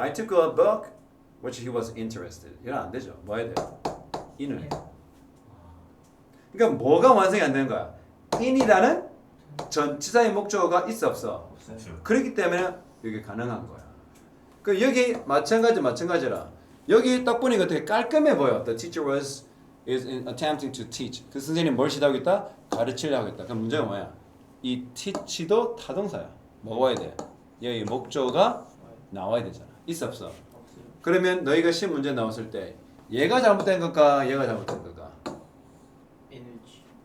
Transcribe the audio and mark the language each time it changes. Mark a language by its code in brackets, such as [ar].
[en] I took a book which he was interested. [ko] 이건 안 되죠. 뭐 해야 돼요? in을. 그러니까 뭐가 완성이 안 되는 거야? in이라는 전치사의 목적어가 있어 없어? 없어요. 그렇기 때문에 이게 가능한 거야. 그 여기 마찬가지라. 여기 딱 보니까 되게 깔끔해 보여. [en] The teacher is attempting to teach. [ko] 그 선생님 뭘 시도하고 있다? 가르치려 하고 있다. 그럼 문제가 뭐야? 이 teach도 타동사야. 뭐가 와야 돼? 여기 목적어가 나와야 되잖아. 있어 없어? 없어요. 그러면 너희가 시험 문제 나왔을 때 얘가 잘못된 걸까? 얘가 잘못된 걸까? 인을지.